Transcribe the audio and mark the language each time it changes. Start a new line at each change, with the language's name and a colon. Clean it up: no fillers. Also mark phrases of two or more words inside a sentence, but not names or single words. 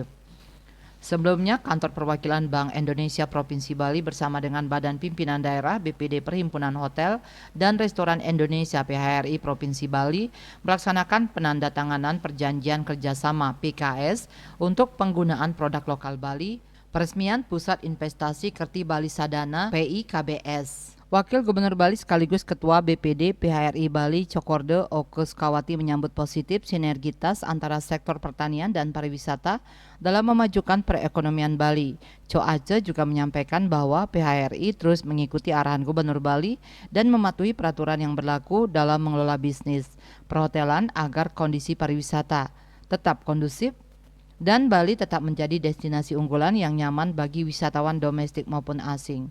Indonesian: Sebelumnya, Kantor Perwakilan Bank Indonesia Provinsi Bali bersama dengan Badan Pimpinan Daerah BPD Perhimpunan Hotel dan Restoran Indonesia PHRI Provinsi Bali melaksanakan penandatanganan perjanjian kerjasama PKS untuk penggunaan produk lokal Bali, peresmian Pusat Investasi Kerti Bali Sadana PIKBS. Wakil Gubernur Bali sekaligus Ketua BPD PHRI Bali Cokordo Okus Kawati menyambut positif sinergitas antara sektor pertanian dan pariwisata dalam memajukan perekonomian Bali. Co Ace juga menyampaikan bahwa PHRI terus mengikuti arahan Gubernur Bali dan mematuhi peraturan yang berlaku dalam mengelola bisnis perhotelan agar kondisi pariwisata tetap kondusif dan Bali tetap menjadi destinasi unggulan yang nyaman bagi wisatawan domestik maupun asing.